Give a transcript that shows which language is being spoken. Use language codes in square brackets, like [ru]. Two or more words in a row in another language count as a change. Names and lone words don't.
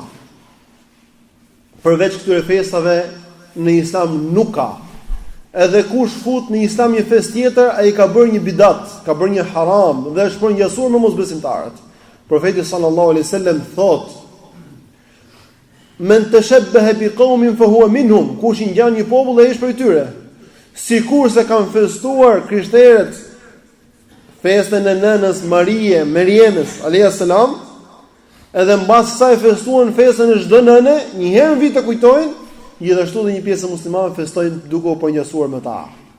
[sq] Përveç këtyre festave në Islam nuk ka. Edhe kush fut në Islam një festë tjetër, ai ka bërë një bidat, ka bërë një haram dhe është përngjasur me mosbesimtarët. [ar] Profeti صلى الله عليه وسلم thotë: من تشبه بقوم فهو منهم, [sq] kush i ngjan një popull ai është prej tyre. Sikurse kanë festuar krishterët festën e nënës Marie, Meriemës, [ar] عليها السلام, [sq] edhe mbas kësaj festuan festën e çdo nëne, një herë në vit të kujtojnë, gjithashtu dhe një pjesë e muslimanëve festojnë duke u përnjësuar me ta.